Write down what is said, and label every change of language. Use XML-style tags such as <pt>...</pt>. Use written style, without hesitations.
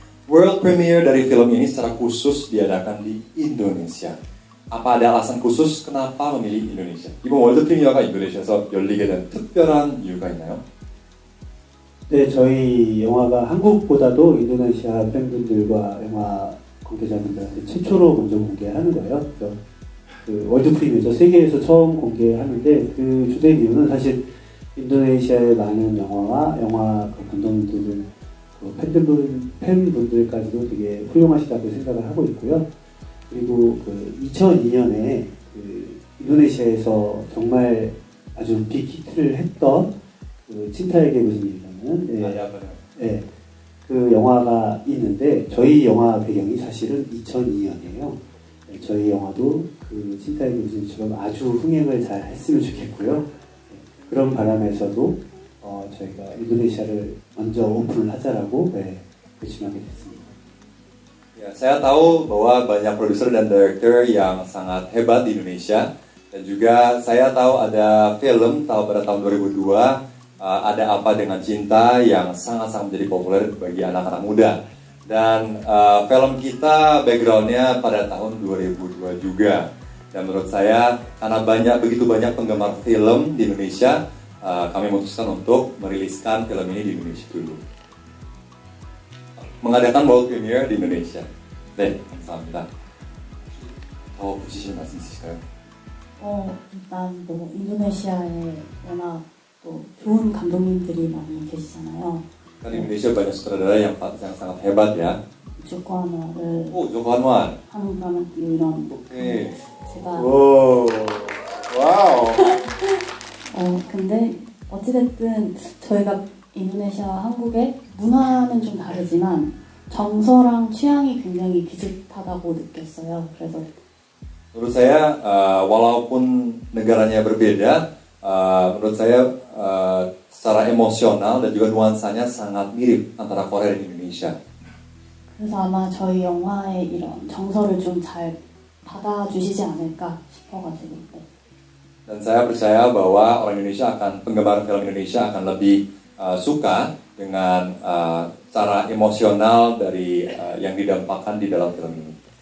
<id>World premiere dari film ini secara khusus diadakan di Indonesia. apa ada alasan khusus kenapa memilih Indonesia?</id> <ko>이번 월드 프리미어가 인도네시아에서 열리게 된 특별한 이유가 있나요? 네, 저희 영화가 한국보다도 인도네시아 팬분들과 영화 관계자분들한테 최초로 먼저 공개하는 거예요. 그래서 그 월드 프리미어죠. 세계에서 처음 공개하는데 그 주된 이유는 사실 인도네시아의 많은 영화와 영화 그 감독님들, 그 팬분들까지도 되게 훌륭하시다고 생각을 하고 있고요. 그리고 그 2002년에 그 인도네시아에서 정말 아주 빅히트를 했던 그 친타에게 무슨 일이라는 그 영화가 있는데 저희 영화 배경이 사실은 2002년이에요. 저희 영화도 그 친타에게 무슨 일처럼 아주 흥행을 잘 했으면 좋겠고요. 그런 바람에서도 저희가 인도네시아를 먼저 오픈을 하자라고 결심하게 됐습니다.</ko> <id>Ya, saya tahu bahwa banyak produser dan director yang sangat hebat di Indonesia dan juga saya tahu ada film pada tahun 2002 ada apa dengan cinta yang sangat-sangat menjadi populer bagi anak-anak muda dan film kita backgroundnya pada tahun 2002 juga dan menurut saya karena begitu banyak penggemar film di Indonesia kami memutuskan untuk meriliskan film ini di Indonesia dulu. mengadakan world premiere di Indonesia.</id> <ko>네, 감사합니다. 더 붙이실 말씀 있으실까요? 일단 뭐 인도네시아에 워낙 또 좋은 감독님들이 많이 계시잖아요.</ko> <id>Kan Indonesia banyak sutradara yang sangat hebat ya.</id> <ko>Joko Anwar을 Joko Anwar. 한국가면 이런. 오케이. 제가. 오. 와우. 근데 어찌됐든 저희가 인도네시아와 한국의 문화는 좀 다르지만 정서랑 취향이 굉장히 비슷하다고 느꼈어요. 그래서</ko> <id>menurut saya walaupun negaranya berbeda, menurut saya secara emosional dan juga nuansanya sangat mirip antara Korea dan Indonesia.</id> <ko>그래서 아마 저희 영화의 이런 정서를 좀 잘 받아주시지 않을까 싶어가지고.</ko> <id>Dan saya percaya bahwa penggemar film Indonesia akan lebih suka dengan cara emosional dari yang didampakkan di dalam film ini.</id>